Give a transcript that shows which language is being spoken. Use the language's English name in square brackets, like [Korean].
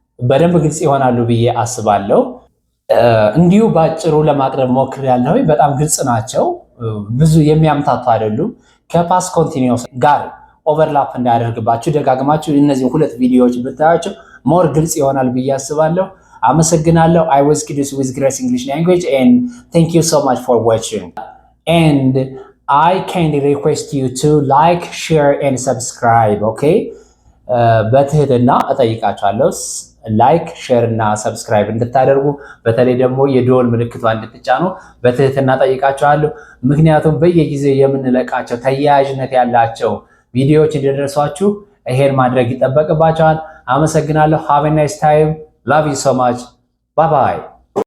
[Amharic] በደንብ ግልጽ ይሆናሉ ብዬ አስባለሁ። እንዲሁ ባጭሩ ለማቅረብ ሞክሬያለሁ። በጣም ግልጽ ናቸው፣ ብዙ የሚያምታቱ አይደሉም። ከፓስት ኮንቲኒዩስ ጋር ኦቨርላፕ እንዳያደርግባችሁ ደጋግማችሁ እነዚህ ሁለት ቪዲዮዎች ብታያቸው ሞር ግልጽ ይሆናል ብዬ አስባለሁ። አመሰግናለሁ። [English] I was Kidus with Grace English Language and thank you so much for watching. And I kindly request you to like, share and subscribe. Okay? [Amharic] በትህትና እጠይቃችኋለሁ ላይክ፣ ሼር እና ሰብስክራይብ እንድታደርጉ፣ በተለይ ደግሞ የደወል ምልክቷን እንድትጫኑ በትህትና እጠይቃችኋለሁ። ምክንያቱም በየጊዜው የምንለቃቸው ተያያዥነት ያላቸው ቪዲዮዎች እንዲደርሷችሁ ይሄን ማድረግ ይጠበቅባችኋል። አመሰግናለሁ። [English] Have a nice time. Love you so much. Bye bye.